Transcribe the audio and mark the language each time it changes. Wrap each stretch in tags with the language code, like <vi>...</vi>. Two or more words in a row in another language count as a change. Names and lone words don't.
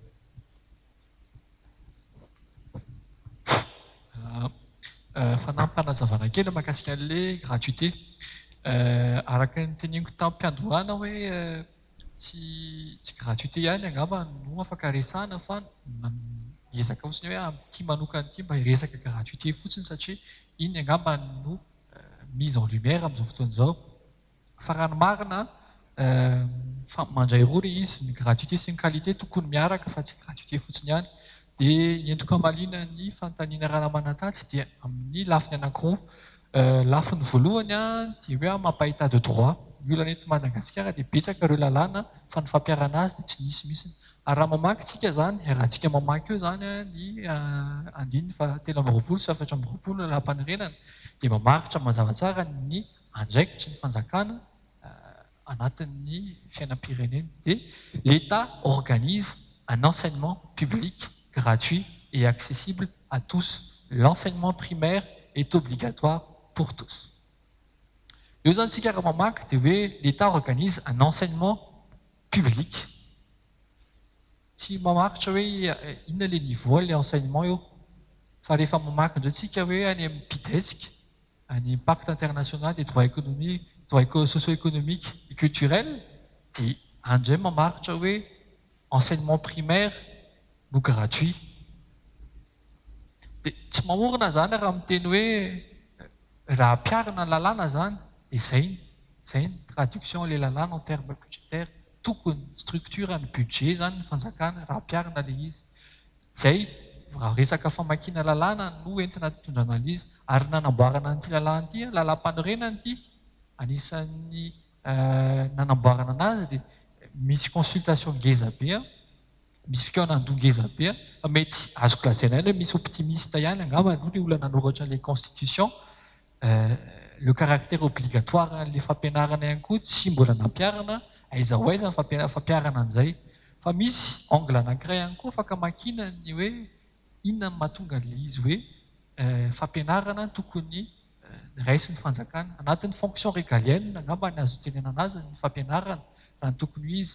<mg>Fanampanazavana kely mahakasika an'ilay gratuité. Araka ny teneniko tamin'm-piandohana hoe tsy gratuité ihany angamba no afaka resahana fa miezaka fotsiny hoe amin'ity manokana ity mba hiresaka gratuité fotsiny satria iny angamba no</mg> <fr>mise en lumière</fr> <mg>amin'izao fotoana izao. Fa raha ny marina mandray roa ilay izy, ny gratuité sy ny qualité tokony miaraka fa tsy gratuité fotsiny ihany. Dia entiko hamalina ny fanontaniana raha manantatsy dia amin'ny lafiny anankiroa. Lafiny voalohany dia hoe mampahita</mg> <fr>de droit</fr> <mg>ny olana eto Madagasikara dia betsaka ireo lalàna fa ny fampiarana azy dia tsy misy mihitsy. Ary raha mamaky tsika zany, raha tsika mamaky eo zany ny andininy fa 7 sy 8 lalam-panorenana dia mamaritra mazava tsara ny andraikitry ny fanjakana anatin'ny fiainam-pirenena.</mg> <fr>Dia l'État organise un enseignement public gratuit et accessible à tous. L'enseignement primaire est obligatoire pour tous.</fr> <mg>Eo zany tsika raha mamaky dia hoe</mg> <fr>l'État organise un enseignement public.</fr> <mg>Tsy mamaritra hoe inona</mg> <fr>le niveau le enseignement</fr> <mg>eo. Fa rehefa mamaky indray tsika hoe any amin'ny PIDESC, any Pacte international des droits économiques, droits socio-économiques et culturels, dia andray mamaritra hoe</mg> <fr>enseignement primaire</fr> <mg>no gratuit. Dia tsy mamorona zany raha miteny hoe raha ampiarina ny lalàna zany, dia zay ny traduction le lalàna</mg> <fr>en termes budgétaires,</fr> <mg>tokony structure ny budget zany ny fanjakana raha ampiarina le izy. Zay raha resaka famakiana lalàna no entina hitondrana an'izy, ary nanamboarana an'ity lalàna ity, lalam-panorenana ity, anisan'ny nanamboarana anazy dia misy consultation ngeza be, misy fikaonan-doha ngeza be, mety azoko lazaina ihany hoe misy optimiste ihany angamba aloha le olona nanoratra le constitution.</mg> <fr>Le caractère obligatoire</fr> <mg>le fampianarana ihany koa tsy mbola nampiarana, aiza ho aiza ny fampiarana an'izay. Fa misy angle anankiray ihany koa afaka makina ny hoe inona ny mahatonga le izy hoe fampianarana tokony raisin'ny fanjakana. Anatin'ny</mg> <fr>fonction régalienne</fr> <mg>angamba ny azo tenenana azy ny fampianarana raha ny tokony izy.</mg>